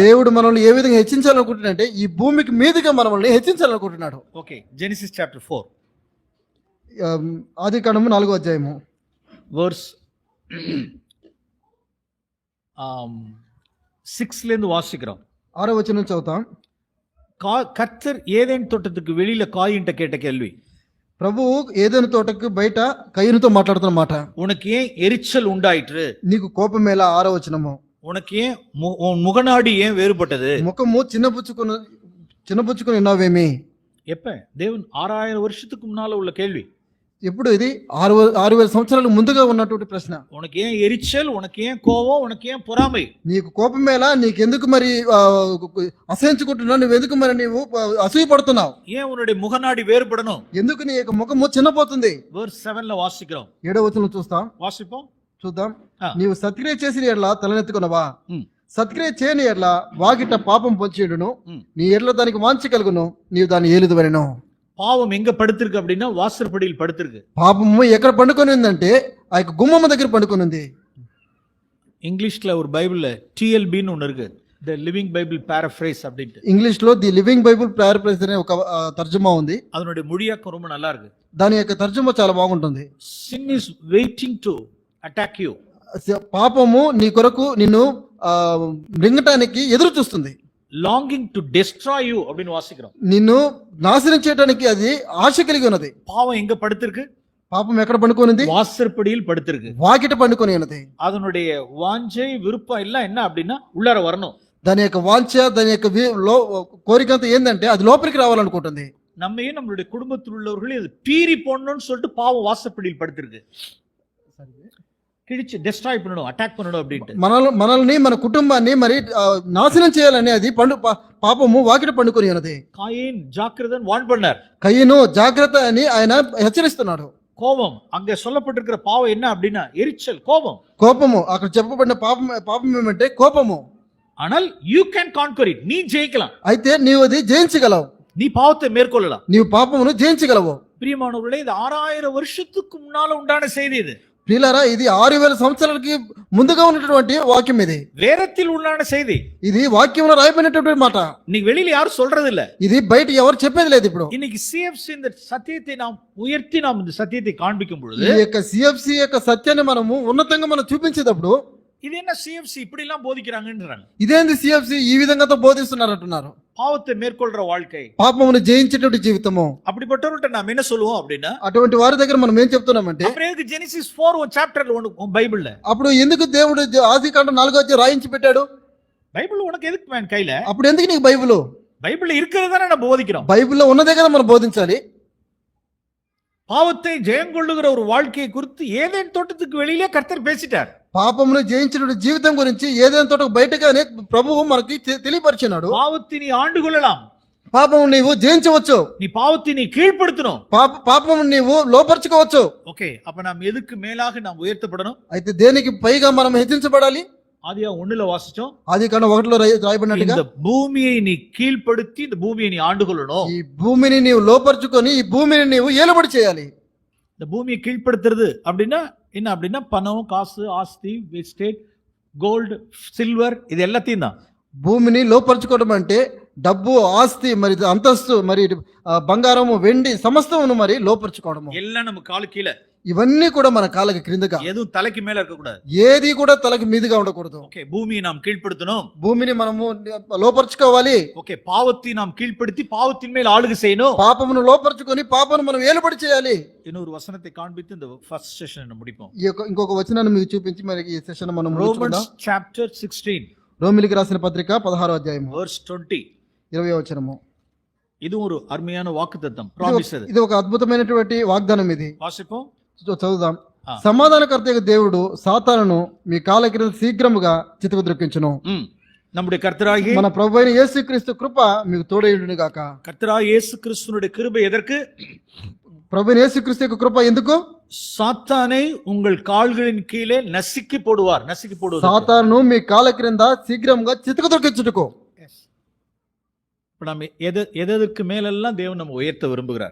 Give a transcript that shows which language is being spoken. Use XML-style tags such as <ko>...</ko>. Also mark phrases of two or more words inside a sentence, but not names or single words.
<te>దేవుడు మనల్ని ఏ విధంగా హెచ్చించాలనుకుంటున్నాడంటే ఈ భూమికి మీదుగా మనల్ని హెచ్చించాలనుకుంటున్నాడు.</te> <en>okay, Genesis chapter 4</en> <te>ఆదికాండము 4వ అధ్యాయము</te> <ta>verse 6ல இருந்து வாசிக்கிறோம்.</ta> <te>6వ వచనం చదువుతాం.</te> <ta>கர்த்தர் ஏதேன் தோட்டத்துக்கு வெளியில காயின்ட்ட கேட்ட கேள்வி.</ta> <te>ప్రభువు ఏదైనా తోటకు బయట కయ్యనుతో మాట్లాడుతున్న మాట,</te> <ta>உனக்கு ஏன் எரிச்சல் உண்டாயிற்று?</ta> <te>నీకు కోపం ఎలా? 6వ వచనము.</te> <ta>உனக்கு ஏன் உன் முகநாடி ஏன் வேறுபட்டது?</ta> <te>ముఖము చిన్నపుచ్చుకుని ఉన్నావేమి?</te> <ta>எப்ப? தேவன் 6000 வருஷத்துக்கு முன்னால உள்ள கேள்வி.</ta> <te>ఇప్పుడు ఇది 6,000 సంవత్సరాలకు ముందుగా ఉన్నటువంటి ప్రశ్న.</te> <ta>உனக்கு ஏன் எரிச்சல், உனக்கு ஏன் கோபம், உனக்கு ஏன் பொறாமை?</ta> <te>నీకు కోపం ఎలా, నీకెందుకు మరి అసహించుకుంటున్నావు, నువ్వెందుకు మరి నీవు అసూయ పడుతున్నావు,</te> <ta>ஏன் உன்னுடைய முகநாடி வேறுபடணும்?</ta> <te>ఎందుకు నీ యొక్క ముఖము చిన్నపోతుంది?</te> <ta>verse 7ல வாசிக்கிறோம்.</ta> <te>7వ వచనం చూస్తాం,</te> <ta>வாசிப்போம்.</ta> <te>చూద్దాం. ఆ. నీవు సత్క్రియ చేసిన ఎడ్ల తలనెత్తుకున్నవా, ఉమ్. సత్క్రియ చేయని ఎడ్ల వాకిట పాపం పొంచేయుడును, ఉమ్. నీ ఎడ్ల దానికి వాంఛ కలుగును, నీవు దాన్ని ఏలుదువరెను.</te> <ta>பாவம் எங்க படுத்திருக்கு அப்படின்னா வாசற்படியில் படுத்திருக்கு.</ta> <te>పాపము ఎక్కడ పండుకొని ఉందంటే ఆ యొక్క గుమ్మమ్మ దగ్గర పండుకొని ఉంది.</te> <ta>இங்கிலீஷ்ல ஒரு பைபிள்ல TLBன்னு ஒன்று இருக்கு, த லிவிங் பைபிள் பேரஃப்ரேஸ் அப்படின்ட்டு.</ta> <te>ఇంగ్లీష్ లో ది లివింగ్ బైబుల్ ప్యారఫ్రేజ్ అనే ఒక తర్జుమా ఉంది.</te> <ta>அதனுடைய மொழியாக்கம் ரொம்ப நல்லா இருக்கு.</ta> <te>దాని యొక్క తర్జుమా చాలా బాగుంటుంది.</te> <en>sin is waiting to attack you.</en> <te>పాపము నీ కొరకు నిన్ను మృంగటానికి ఎదురు చూస్తుంది,</te> <en>longing to destroy you</en> <ta>அப்படின்னு வாசிக்கிறோம்.</ta> <te>నిన్ను నాశనం చేయడానికి అది ఆశ కలిగి ఉన్నది.</te> <ta>பாவம் எங்க படுத்திருக்கு?</ta> <te>పాపం ఎక్కడ పండుకొనింది?</te> <ta>வாசற்படியில் படுத்திருக்கு.</ta> <te>వాకిట పండుకొని ఉన్నది.</te> <ta>அதனுடைய வாஞ்சை விருப்பம் எல்லாம் என்ன அப்படின்னா உள்ளார வரணும்.</ta> <te>దాని యొక్క వాంఛ, దాని యొక్క కోరిక అంతా ఏంటంటే అది లోపలికి రావాలనుకుంటుంది.</te> <ta>நம்மையும் நம்மளுடைய குடும்பத்தில் உள்ளவர்களையும் இது பீறி போடணும்னு சொல்லிட்டு பாவம் வாசற்படியில் படுத்திருக்கு. கிழிச்சு டெஸ்ட்ராய் பண்ணணும், அட்டாக் பண்ணணும் அப்படின்ட்டு.</ta> <te>మనల్ని మన కుటుంబాన్ని మరి నాశనం చేయాలని అది పాపము వాకిట పండుకొని ఉన్నది.</te> <ta>காயின் ஜாக்கிரதன் வான் பண்ணார்.</ta> <te>కయ్యను జాగ్రత్త అని ఆయన హెచ్చరిస్తున్నాడు.</te> <ta>கோபம், அங்க சொல்லப்பட்டிருக்கிற பாவம் என்ன அப்படின்னா எரிச்சல், கோபம்.</ta> <te>కోపము, అక్కడ చెప్పబడిన పాపం ఏమంటే కోపము.</te> <en>ஆனால் you can conquer it,</en> <ta>நீ ஜெயிக்கலாம்.</ta> <te>అయితే నీవు అది జయించగలవు,</te> <ta>நீ பாவத்தை மேற்கொள்ளலாம்.</ta> <te>నీవు పాపమును జయించగలవు.</te> <ta>பிரியமானவர்களே, இது 6000 வருஷத்துக்கு முன்னால உண்டான செய்தி. இது</ta> <te>ప్రియులారా, ఇది 6,000 సంవత్సరాలకి ముందుగా ఉన్నటువంటి వాక్యం. ఇది</te> <ta>வேதத்தில் உண்டான செய்தி.</ta> <te>ఇది వాక్యంలో రాయబడినటువంటి మాట.</te> <ta>இன்னைக்கு வெளியில யாரும் சொல்றது இல்ல,</ta> <te>ఇది బయట ఎవరు చెప్పేది లేదు. ఇప్పుడు</te> <ta>இன்னைக்கு சிஎஃப்சி இந்த சத்தியத்தை நாம் உயர்த்தி நாம் இந்த சத்தியத்தை காண்பிக்கும் பொழுது,</ta> <te>ఈ యొక్క సిఎఫ్సి యొక్క సత్యాన్ని మనము ఉన్నతంగా మనం చూపించేటప్పుడు,</te> <ta>இது என்ன சிஎஃப்சி இப்படி எல்லாம் போதிக்கிறாங்கன்றாங்க.</ta> <te>ఇదేంది సిఎఫ్సి ఈ విధంగా బోధిస్తున్నారు అంటున్నారు.</te> <ta>பாவத்தை மேற்கொள்ற வாழ்க்கை,</ta> <te>పాపమును జయించేటువంటి జీవితము.</te> <ta>அப்படிப்பட்டவர்கிட்ட நாம் என்ன சொல்லுவோம் அப்படின்னா,</ta> <te>అటువంటి వారి దగ్గర మనం ఏం చెప్తున్నామంటే,</te> <ta>அப்புறம் எதுக்கு ஜெனிசிஸ் 4 சாப்டர்ல ஒன்னு பைபிள்ல,</ta> <te>అప్పుడు ఎందుకు దేవుడు ఆదికాండం 4వ అధ్యాయం రాయించి పెట్టాడు?</te> <ta>பைபிள் உனக்கு எதுக்கு மேன் கையில?</ta> <te>అప్పుడు ఎందుకు నీకు బైబిల్?</te> <ta>பைபிள்ல இருக்கிறது தானே நம்ம போதிக்கிறோம்.</ta> <te>బైబిల్లో ఉన్నదే కదా మనం బోధించాలి.</te> <ta>பாவத்தை ஜெயங்கொள்ளுகிற ஒரு வாழ்க்கையை குறித்து ஏதேன் தோட்டத்துக்கு வெளியிலே கர்த்தர் பேசிட்டார்.</ta> <te>పాపమును జయించిన జీవితం గురించి ఏదైనా తోట బయటగానే ప్రభువు మనకి తెలియపరిచినాడు.</te> <ta>பாவத்தை நீ ஆண்டு கொள்ளலாம்,</ta> <te>పాపము నీవు జయించవచ్చు,</te> <ta>நீ பாவத்தை நீ கீழ்ப்படுத்தணும்.</ta> <te>పాపము నీవు లోపరుచుకోవచ్చు.</te> <ta>ஓகே, அப்ப நாம் எதுக்கு மேலாக நாம் உயர்த்தப்படணும்?</ta> <te>అయితే దేనికి పైగా మనం హెచ్చించబడాలి?</te> <ta>ஆதியா 1ல வாசிச்சோம்,</ta> <te>ఆదికాండం 1లో రాయబడినట్టుగా</te> <ta>இந்த பூமியை நீ கீழ்ப்படுத்தி இந்த பூமியை நீ ஆண்டு கொள்ளணும்.</ta> <te>ఈ భూమిని నీవు లోపరుచుకొని ఈ భూమిని నీవు ఏలుబడి చేయాలి.</te> <ta>இந்த பூமியை கீழ்ப்படுத்துறது அப்படின்னா என்ன அப்படின்னா பணம், காசு, ஆஸ்தி,</ta> <en>estate, gold, silver,</en> <ta>இது எல்லாத்தையும் தான்.</ta> <te>భూమిని లోపరుచుకోవడం అంటే డబ్బు, ఆస్తి, మరి అంతస్తు, మరి బంగారము, వెండి సమస్తమును మరి లోపరుచుకోవడము.</te> <ta>எல்லாம் நம்ம காலு கீழே,</ta> <te>ఇవన్నీ కూడా మన కాళ్ళకి క్రిందగా,</te> <ta>எதுவும் தலைக்கு மேல இருக்க கூடாது.</ta> <te>ఏది కూడా తలకి మీదుగా ఉండకూడదు.</te> <ta>ஓகே, பூமியை நாம் கீழ்ப்படுத்தணும்.</ta> <te>భూమిని మనము లోపరుచుకోవాలి.</te> <ta>ஓகே, பாவத்தை நாம் கீழ்ப்படுத்தி பாவத்தின் மேல் ஆளுகை செய்யணும்.</ta> <te>పాపమును లోపరుచుకొని పాపను మనం ఏలుబడి చేయాలి.</te> <ta>இன்னொரு வசனத்தை காண்பித்து இந்த</ta> <en>first session</en> <ta>முடிப்போம்.</ta> <te>ఈ యొక్క ఇంకొక వచనాన్ని మీకు చూపించి మరి ఈ సెషన్ మనం</te> <en>Romans chapter 16,</en> <te>రోమిలికి రాసిన పత్రిక 16వ అధ్యాయము</te> <en>verse 20.</en> <te>20వ వచనము.</te> <ta>இது ஒரு அருமையான வாக்குத்தத்தம்,</ta> <te>ప్రామిస్. ఇది ఒక అద్భుతమైనటువంటి వాగ్దానం. ఇది</te> <ta>வாசிப்போம்,</ta> <te>చదువుదాం. ఆ. సమాధానకర్త దేవుడు సాతానును మీ కాళ్ళ క్రింద శీఘ్రముగా చితకు ద్రొక్కించును.</te> <ta>நம்முடைய கர்த்தராகிய</ta> <te>మన ప్రభువైన యేసుక్రీస్తు కృప మీకు తోడైయుండును గాక.</te> <ta>கர்த்தராகிய இயேசு கிறிஸ்துவினுடைய கிருபை எதற்கு?</ta> <te>ప్రభువైన యేసుక్రీస్తు యొక్క కృప ఎందుకు?</te> <ta>சாத்தானை உங்கள் கால்களின் கீழே நசுக்கி போடுவார். நசுக்கி போடுவார்.</ta> <te>సాతానును మీ కాళ్ళ క్రింద శీఘ్రముగా చితకు ద్రొక్కించుటకు.</te> <ta>இப்ப நம்ம எதற்கு மேலெல்லாம் தேவன் நம்ம உயர்த்த விரும்புகிறார்.</ta>